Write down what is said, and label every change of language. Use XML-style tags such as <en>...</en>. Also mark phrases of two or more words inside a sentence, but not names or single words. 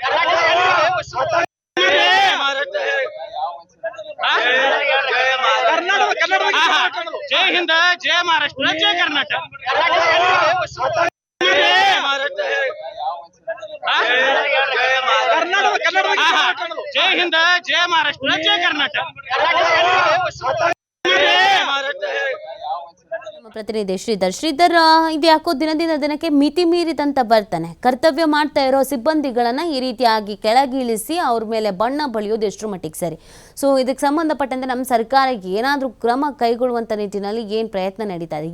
<mr>जय हिंद, जय महाराष्ट्र, जय कर्नाटक. जय हिंद, जय महाराष्ट्र, जय कर्नाटक.</mr> <kn>ಪ್ರತಿನಿಧಿ ಶ್ರೀಧರ್, ಇದು ಯಾಕೋ ದಿನದಿಂದ ದಿನಕ್ಕೆ ಮಿತಿ ಮೀರಿದಂತ ಬರ್ತಾನೆ. ಕರ್ತವ್ಯ ಮಾಡ್ತಾ ಇರೋ ಸಿಬ್ಬಂದಿಗಳನ್ನ ಈ ರೀತಿಯಾಗಿ ಕೆಳಗಿಳಿಸಿ ಅವ್ರ ಮೇಲೆ ಬಣ್ಣ ಬಳಿಯೋದು ಎಷ್ಟು ಮಟ್ಟಿಗೆ ಸರಿ? ಸೊ ಇದಕ್ಕೆ ಸಂಬಂಧಪಟ್ಟಂತೆ ನಮ್ಮ ಸರ್ಕಾರ ಏನಾದರೂ ಕ್ರಮ ಕೈಗೊಳ್ಳುವಂತ ನಿಟ್ಟಿನಲ್ಲಿ ಏನ್ ಪ್ರಯತ್ನ ನಡೀತಾ ಇದೆ?</kn>